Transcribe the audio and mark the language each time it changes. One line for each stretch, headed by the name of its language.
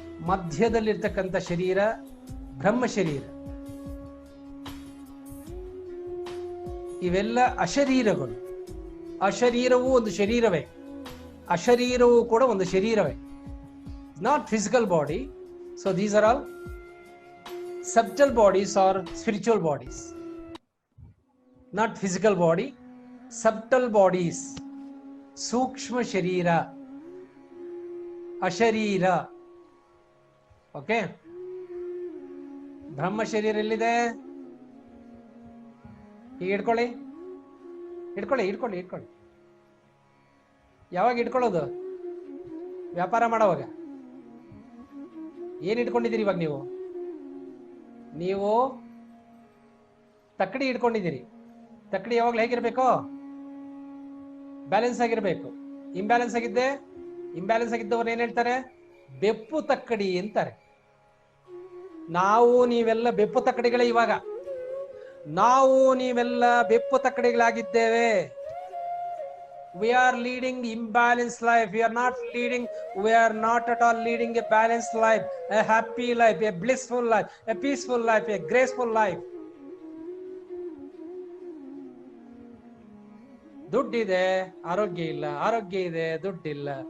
Kannada: ಮಧ್ಯದಲ್ಲಿರ್ತಕ್ಕಂಥ ಶರೀರ ಬ್ರಹ್ಮ ಶರೀರ. ಇವೆಲ್ಲ ಅಶರೀರಗಳು. ಅಶರೀರವೂ ಒಂದು ಶರೀರವೇ, ಅಶರೀರವೂ ಕೂಡ ಒಂದು ಶರೀರವೇ.
English: Not physical body. So these are all subtle bodies or spiritual bodies. Not physical body, subtle bodies. Sukshma sharira, asharira. Okay.
Kannada: ಬ್ರಹ್ಮ ಶರೀರ ಎಲ್ಲಿದೆ? ಈಗ ಇಟ್ಕೊಳ್ಳಿ ಇಟ್ಕೊಳ್ಳಿ ಇಟ್ಕೊಳ್ಳಿ ಇಟ್ಕೊಳ್ಳಿ. ಯಾವಾಗ ಇಟ್ಕೊಳ್ಳೋದು? ವ್ಯಾಪಾರ ಮಾಡೋವಾಗ. ಏನ್ ಇಟ್ಕೊಂಡಿದ್ದೀರಿ ಇವಾಗ? ನೀವು ತಕ್ಕಡಿ ಇಟ್ಕೊಂಡಿದ್ದೀರಿ. ತಕ್ಕಡಿ ಯಾವಾಗ್ಲೂ ಹೇಗಿರ್ಬೇಕು? ಬ್ಯಾಲೆನ್ಸ್ ಆಗಿರ್ಬೇಕು. ಇಂಬ್ಯಾಲೆನ್ಸ್ ಆಗಿದ್ದವ್ರು ಏನ್ ಹೇಳ್ತಾರೆ? ಬೆಪ್ಪು ತಕ್ಕಡಿ ಅಂತಾರೆ. ನಾವು ನೀವೆಲ್ಲ ಬೆಪ್ಪು ತಕ್ಕಡಿಗಳೇ. ಇವಾಗ ನಾವು ನೀವೆಲ್ಲ ಬೆಪ್ಪು ತಕ್ಕಡಿಗಳಾಗಿದ್ದೇವೆ.
English: We are leading imbalanced life. We are not at all leading a balanced life, a happy life, a blissful life, a peaceful life, a graceful life.
Kannada: ದುಡ್ಡಿದೆ, ಆರೋಗ್ಯ ಇಲ್ಲ, ಆರೋಗ್ಯ ಇದೆ, ದುಡ್ಡಿಲ್ಲ.